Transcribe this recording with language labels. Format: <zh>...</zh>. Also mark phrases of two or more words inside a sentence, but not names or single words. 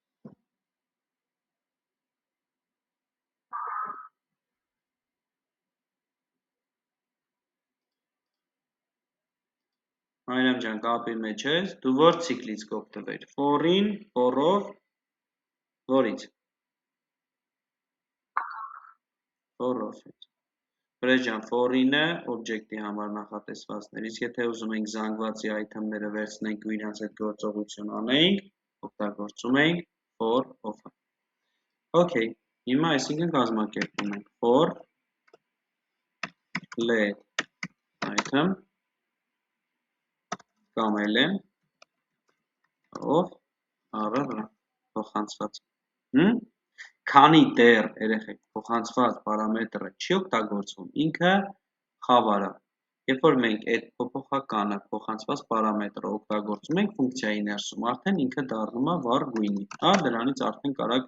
<hy>Հայրամ ջան, կապի մեջ ես, դու որ ցիկլից կօգտվեր։ For-ին, for-ով, որից։ For-ով։ Վրեժ ջան, for-ինը օբյեկտի համար նախատեսվածներից, եթե ուզում ենք զանգվածի item-ները վերցնենք ու իրենց հետ գործողություն անենք, օգտագործում ենք for-of-ը։ Okay, հիմա այսինքն կազմակերպում ենք</hy> <en>for let item</en> <hy>կամ</hy> <en>element of</en> <hy>RR փոխանցված։ Քանի դեռ երեխեք փոխանցված պարամետրը չի օգտագործվում, ինքը խավար է։ Երբ որ մենք այդ փոփոխականը փոխանցված պարամետրը օգտագործում ենք ֆունկցիայի ներսում, արդեն ինքը դառնում է վառ գույնի։ Հա, դրանից արդեն կարաք</hy>